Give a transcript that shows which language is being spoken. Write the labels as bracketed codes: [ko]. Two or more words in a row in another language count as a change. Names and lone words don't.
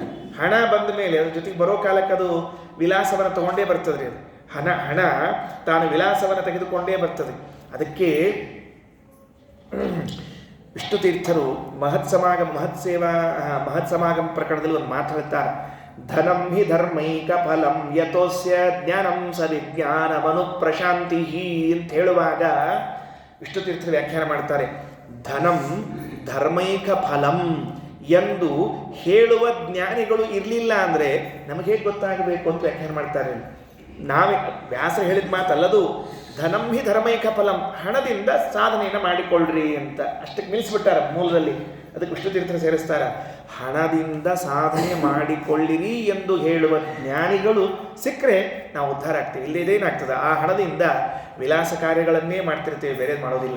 [kn] ಹಣ ಬಂದ ಮೇಲೆ ಅದ್ರ ಜೊತೆಗೆ ಬರೋ ಕಾಲಕ್ಕೆ ಅದು ವಿಲಾಸವನ್ನು ತಗೊಂಡೇ ಬರ್ತದೆ ರೀ. ಅದು ಹಣ ತಾನು ವಿಲಾಸವನ್ನು ತೆಗೆದುಕೊಂಡೇ ಬರ್ತದೆ. ಅದಕ್ಕೆ ವಿಷ್ಣು ತೀರ್ಥರು ಮಹತ್ ಸಮಾಗಮ ಪ್ರಕರಣದಲ್ಲಿ ಒಂದು ಮಾತು ಹೇಳ್ತಾರೆ. [sa] ಧನಂ ಹಿ ಧರ್ಮೈಕ ಫಲಂ ಯತೋಸ್ಯ ಜ್ಞಾನಂ ಸ ವಿಜ್ಞಾನಮನು ಪ್ರಶಾಂತಿ [kn] ಅಂತ ಹೇಳುವಾಗ ವಿಷ್ಣು ತೀರ್ಥರು ವ್ಯಾಖ್ಯಾನ ಮಾಡ್ತಾರೆ. [sa] ಧನಂ ಧರ್ಮೈಕ ಫಲಂ [kn] ಎಂದು ಹೇಳುವ ಜ್ಞಾನಿಗಳು ಇರಲಿಲ್ಲ ಅಂದರೆ ನಮಗೆ ಹೇಗೆ ಗೊತ್ತಾಗಬೇಕು ಅಂತ ವ್ಯಾಖ್ಯಾನ ಮಾಡ್ತಾರೆ. ನಾವೇ ವ್ಯಾಸ ಹೇಳಿದ ಮಾತಲ್ಲದು. [sa] ಧನಂ ಹಿ ಧರ್ಮೈಕ ಫಲಂ, [kn] ಹಣದಿಂದ ಸಾಧನೆಯನ್ನು ಮಾಡಿಕೊಳ್ಳ್ರಿ ಅಂತ ಅಷ್ಟಕ್ಕೆ ನಿಲ್ಲಿಸ್ಬಿಟ್ಟಾರ ಮೂಲದಲ್ಲಿ. ಅದಕ್ಕೆ ವಿಷ್ಣು ತೀರ್ಥರು ಸೇರಿಸ್ತಾರ. ಹಣದಿಂದ ಸಾಧನೆ ಮಾಡಿಕೊಳ್ಳಿರಿ ಎಂದು ಹೇಳುವ ಜ್ಞಾನಿಗಳು ಸಿಕ್ಕರೆ ನಾವು ಉದ್ಧಾರ ಆಗ್ತೀವಿ. ಇಲ್ಲೇದೇನಾಗ್ತದೆ, ಆ ಹಣದಿಂದ ವಿಲಾಸ ಕಾರ್ಯಗಳನ್ನೇ ಮಾಡ್ತಿರ್ತೇವೆ, ಬೇರೆ ಮಾಡೋದಿಲ್ಲ.